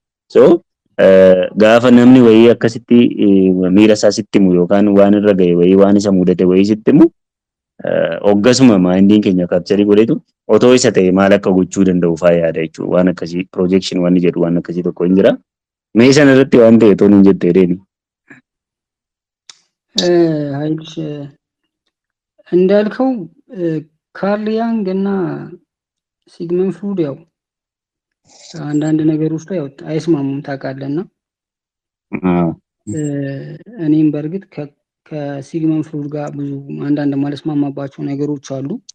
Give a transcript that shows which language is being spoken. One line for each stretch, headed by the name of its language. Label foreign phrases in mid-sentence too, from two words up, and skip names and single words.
Oromo: So gaafa namni wayii akkasitti miira isaa sitti himu yookaan waan irra ga'e wayii waan isa mudate wayii sitti himu hoggasuma maayindiin keenya kaapcharii godhetu otoo isa ta'e maal akka gochuu danda'u fa'aa yaada jechuudha. Waan akkasii projection waan jedhu waan akkasii tokko hin jira. Mee sana irratti waan ta'e toon hin jettee deeni.
Amharic: ሀይልሽ እንዳልከው ካርል ያንግ እና ሲግመንድ ፍሩድ ያው አንዳንድ ነገሮች ላይ አይስማሙም ታውቃለህና እኔም በእርግጥ ከሲግመንድ ፍሩድ ጋር ብዙ አንዳንድ ማለስማማባቸው ነገሮች አሉ።